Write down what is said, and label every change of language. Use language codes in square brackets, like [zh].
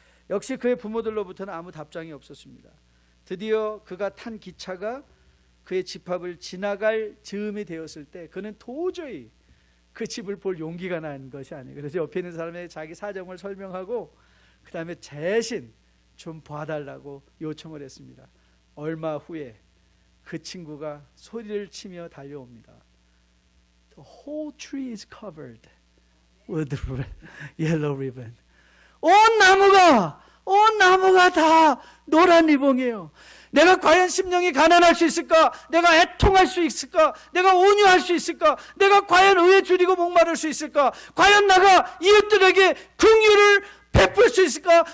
[ko] 역시 그의 부모들로부터는 아무 답장이 없었습니다. 드디어 그가 탄 기차가 그의 집 앞을 지나갈 즈음이 되었을 때 그는 도저히 그 집을 볼 용기가 난 것이 아니에요. 그래서 옆에 있는 사람에게 자기 사정을 설명하고 그 다음에 대신 좀 봐달라고 요청을 했습니다. 얼마 후에 그 친구가 소리를 치며 달려옵니다. [en] The whole tree is covered with yellow ribbon. [ko] 온 나무가 다 노란 리본이에요. 내가 과연 심령이 가난할 수 있을까? 내가 애통할 수 있을까? 내가 온유할 수 있을까? 내가 과연 의에 줄이고 목마를 수 있을까? 과연 내가 이웃들에게 긍휼을 베풀 수 있을까?